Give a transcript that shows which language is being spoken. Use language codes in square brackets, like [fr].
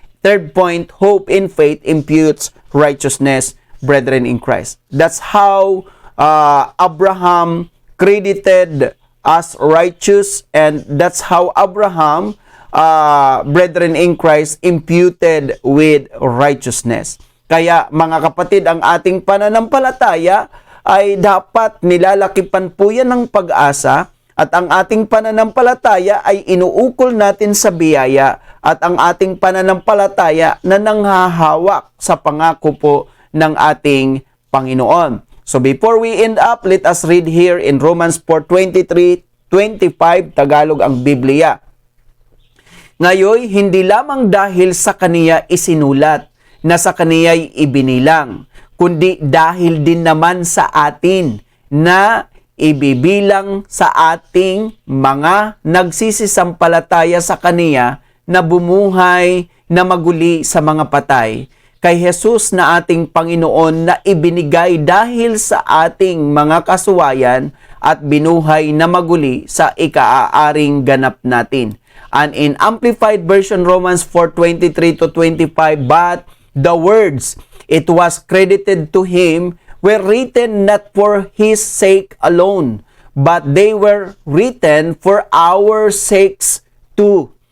[en] Third point, hope in faith imputes righteousness, brethren in Christ. That's how Abraham credited as righteous, and that's how Abraham, brethren in Christ, imputed with righteousness. [tl] Kaya mga kapatid, ang ating pananampalataya ay dapat nilalakipan po yan ng pag-asa, at ang ating pananampalataya ay inuukol natin sa biyaya, at ang ating pananampalataya na nanghahawak sa pangako po ng ating Panginoon. [en] So before we end up, let us read here in Romans 4:23-25, [tl] Tagalog ang Biblia. Ngayon, hindi lamang dahil sa kaniya isinulat na sa kaniya'y ibinilang, kundi dahil din naman sa atin na ibibilang sa ating mga nagsisisampalataya sa kaniya na bumuhay na maguli sa mga patay, kay Jesus na ating Panginoon na ibinigay dahil sa ating mga kasuwayan at binuhay na maguli sa ikaaaring ganap natin. [en] And in Amplified Version, Romans 4:23-25, but the words, it was credited to him, were written not for his sake alone, but they were written for our sakes too.